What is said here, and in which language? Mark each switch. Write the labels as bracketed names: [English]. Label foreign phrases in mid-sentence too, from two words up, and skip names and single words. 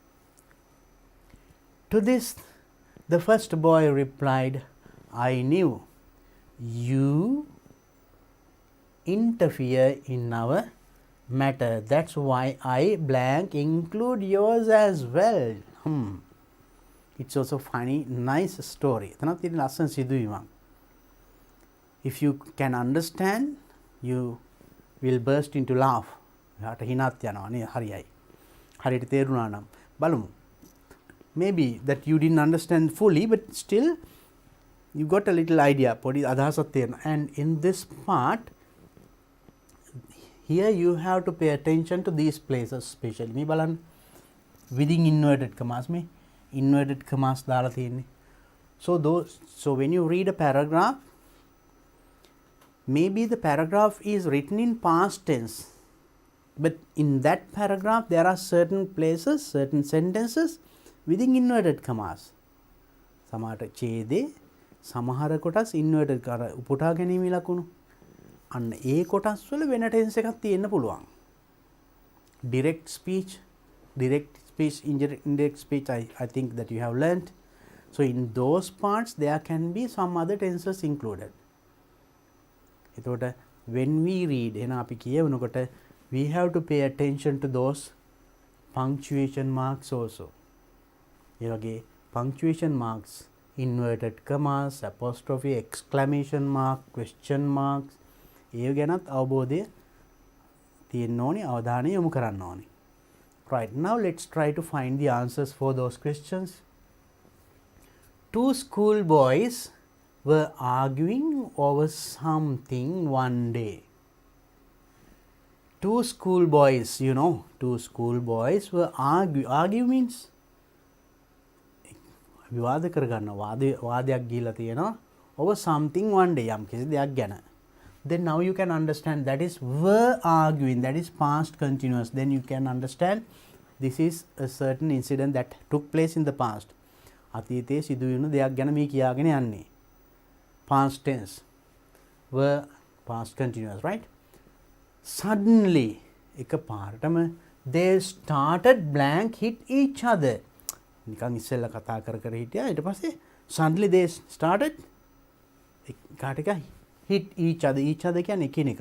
[English] To this the first boy replied, I knew you interfere in our matter, that's why I blank include yours as well. It's also funny, nice story. [Sinhala] එතනත් තියෙන ලස්සන සිදුවීමක්. [English] If you can understand, you will burst into laugh. [Sinhala] එයාට හිනත් යනවා නේ. හරියයි. හරියට තේරුණා නම් බලමු. [English] Maybe that you didn't understand fully, but still you got a little idea. [Sinhala] පොඩි අදහසක් තියෙනවා. [English] And in this part, here you have to pay attention to these places especially. [Sinhala] මේ බලන්න [English] within inverted commas [Sinhala] මේ [English] inverted commas [Sinhala] දාලා තියෙන්නේ. [English] So when you read a paragraph, maybe the paragraph is written in past tense, but in that paragraph there are certain places, certain sentences within inverted commas. [Sinhala] සමහර ඡේදේ සමහර කොටස් inverted කර උපුටා ගැනීම ලකුණු. අන්න ඒ කොටස් වල වෙන ටෙන්ස් එකක් තියෙන්න පුළුවන්. [English] Direct speech, indirect speech, I think that you have learnt. So in those parts there can be some other tenses included. එතකොට when we read [Sinhala] එන අපි කියවනකොට [English] we have to pay attention to those punctuation marks also. [Sinhala] ඒ වගේ [English] punctuation marks inverted commas, apostrophe, exclamation mark, question marks [Sinhala] ඒ ගැනත් අවබෝධය තියෙන්න ඕනේ, අවධානය යොමු කරන්න ඕනේ. [English] Right, now let's try to find the answers for those questions. 2 school boys were arguing over something one day. 2 school boys, 2 school boys were argue means [Sinhala] විවාද කරගන්න, වාදයක් ගිහිලා තියෙනවා [English] over something one day, [Sinhala] යම් කිසි දෙයක් ගැන. [English] Then now you can understand that is were arguing, that is past continuous. Then you can understand this is a certain incident that took place in the past. [Sinhala] අතීතයේ සිදුවුණු දෙයක් ගැන මේ කියාගෙන යන්නේ. [English] Past tense. Were past continuous, right? Suddenly, එකපාරටම they started blank hit each other. [Sinhala] නිකන් ඉස්සෙල්ලා කතා කර හිටියා, ඊට පස්සේ [English] suddenly they started [Sinhala] කාට එක [English] hit each other [Sinhala] කියන්නේ එකිනෙකා.